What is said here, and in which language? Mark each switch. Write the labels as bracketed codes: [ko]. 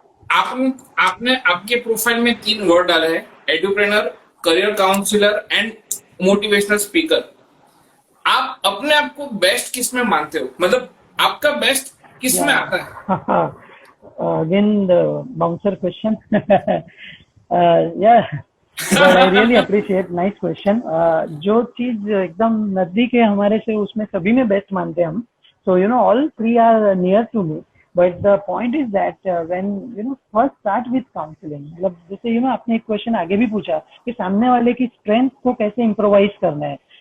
[hi] आपने आपके प्रोफाइल में 3 वर्ड डाले हैं: एडुप्रेनर, career counsellor and motivational speaker. आप अपने आप को बेस्ट किस में मानते हो? मतलब आपका बेस्ट किस में आता है? [en] Again the bouncer question. Yeah, but I really appreciate, nice question. [hi] जो चीज एकदम नजदीक है हमारे से, उसमें सभी में बेस्ट मानते हैं हम. [en] So all 3 are near to me. But the point is that when first start with counseling, [hi] मतलब जैसे आपने एक क्वेश्चन आगे भी पूछा कि सामने वाले की स्ट्रेंथ को कैसे इम्प्रोवाइज करना है.